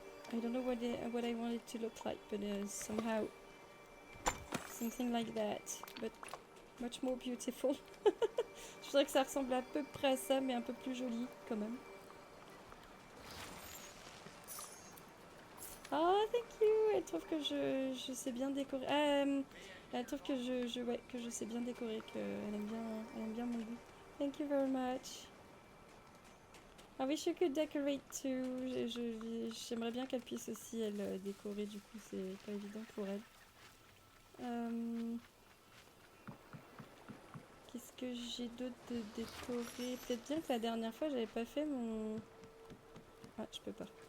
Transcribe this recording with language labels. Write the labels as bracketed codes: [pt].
[en] I don't know what I want it to look like, but somehow something like that, but much more beautiful. [fr] Je voudrais que ça ressemble à peu près à ça, mais un peu plus joli quand même. [en] Oh, thank you! [fr] Elle trouve que je sais bien décorer. Elle trouve que que je sais bien décorer, qu'elle aime bien mon goût. [en] Thank you very much. I wish you could decorate too. [fr] J'aimerais bien qu'elle puisse aussi, elle, décorer, du coup, c'est pas évident pour elle. Qu'est-ce que j'ai d'autre de décorer? Peut-être bien que la dernière fois, j'avais pas fait mon... Ah, je peux pas.